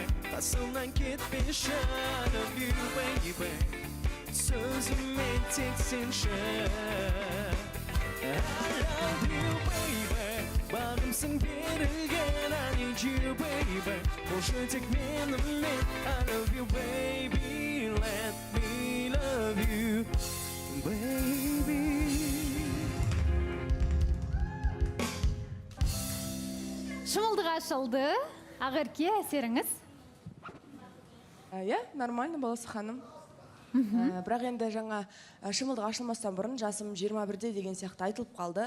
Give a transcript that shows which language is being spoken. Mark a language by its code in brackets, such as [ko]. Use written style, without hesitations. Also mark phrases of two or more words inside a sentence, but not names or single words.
[kk] Қасымнан кетпеші, [en] I love you, baby. [kk] Сөзіме тек сенші, [en] I love you, baby. [kk] Бағымсың берілген, [en] I need you, baby. [kk] Қошы тек менімен, [en] I love you, baby. Let me love you, baby. [kk] Шымылдық ашылды. Ақерке, әсеріңіз? [ru] Я, нормально, [kk] баласы ханым. Бірақ енді жаңа шымылдық ашылмастан бұрын жасым 21-де деген сияқты айтылып қалды.